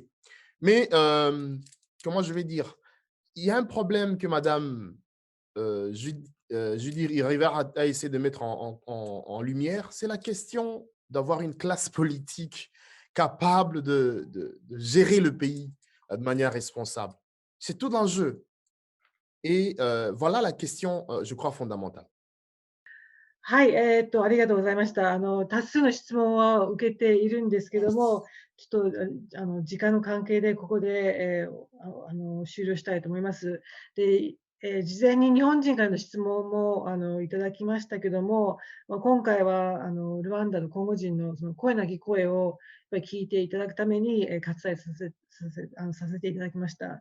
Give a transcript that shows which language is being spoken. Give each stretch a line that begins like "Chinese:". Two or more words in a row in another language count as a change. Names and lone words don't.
French: Mais comment je vais dire, il y a un problème que Madame Judith Rivera a essayé de mettre en lumière, c'est la question d'avoir une classe politique capable de gérer le pays de manière responsable. C'est tout l'enjeu. Et voilà la question, je crois, fondamentale.
Japanese: はい、ありがとうございました。多数の質問は受けているんですけども、ちょっと、時間の関係でここで、終了したいと思います。で、事前に日本人からの質問も、いただきましたけども、今回は、ルワンダのコンゴ人のその声なき声をやっぱり聞いていただくために、割愛させていただきました。